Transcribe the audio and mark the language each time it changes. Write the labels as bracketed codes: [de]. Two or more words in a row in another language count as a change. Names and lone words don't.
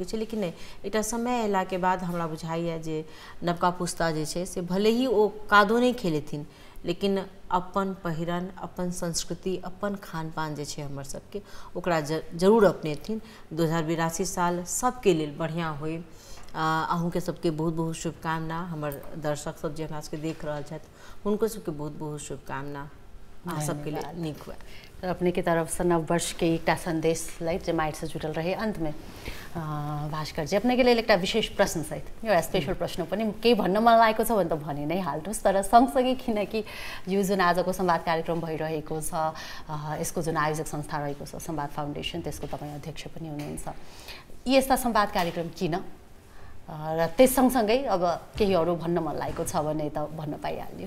[mai] छै लेकिन नहि एकटा समय अयलाके बाद हमरा बुझाइए जे नवका पुस्ता जे छै से भले ही ओ कादो नहि खेलेथिन लेकिन अपन पहिरन अपन संस्कृति अपन खान पान जे छै हमर सबके ओकरा जरूर अपनेथिन 2082 साल सबके लेल बढ़िआँ होइ अहूँके सबके बहुत बहुत शुभकामना हमर दर्शक सब जे हमरा सबके देख रहल छथि हुनको सबके बहुत बहुत शुभकामना अहाँ सबके लिए नीक हुए अपने की तरफ से नव वर्ष के एकटा संदेश लैत जे माटि से जुड़ल रहे अंत में भास्कर जी अपने के लिए एकटा विशेष प्रश्न सहित [ne] एउटा स्पेशल प्रश्न पनि केही भन्न मन लागेको छ भने त भनि नै हाल्नुहोस् तर सँगसँगै किनकि यो जुन आजको संवाद कार्यक्रम भइरहेको छ यसको जुन आयोजक संस्था रहेको छ संवाद फाउन्डेसन त्यसको तपाईँ अध्यक्ष पनि हुनुहुन्छ यस्ता संवाद कार्यक्रम किन र त्यस सँगसँगै अब केही अरू भन्न मन लागेको छ भने त भन्न पाइहाल्यो